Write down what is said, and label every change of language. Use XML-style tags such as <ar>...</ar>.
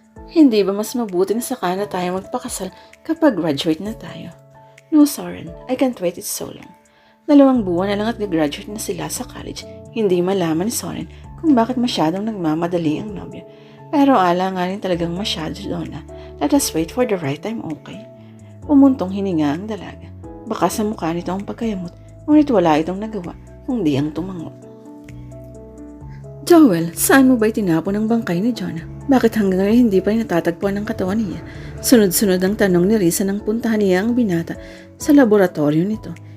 <tl>Hindi ba mas mabuting saka na tayo magpakasal kapag graduate na tayo? No, Soren.</tl> <en>I can't wait it so long.</en> <tl>2 buwan na lang at graduate na sila sa college. Hindi malaman ni Soren kung bakit masyadong nagmamadali ang nobya. Pero alanganin talagang masyado doon na.</tl> <en>Let us wait for the right time, okay?</en> <tl>Umuntong hininga ang dalaga. Baka sa mukha nito ang pagkayamot, ngunit wala itong nagawa, kundi ang tumangot. Joel, saan mo ba itinapon ang bangkay ni Jonah? Bakit hanggang ngayon hindi pa rin natatagpuan ang katawan niya? Sunod-sunod ang tanong ni Risa nang puntahan niya ang binata sa laboratorio nito.</tl>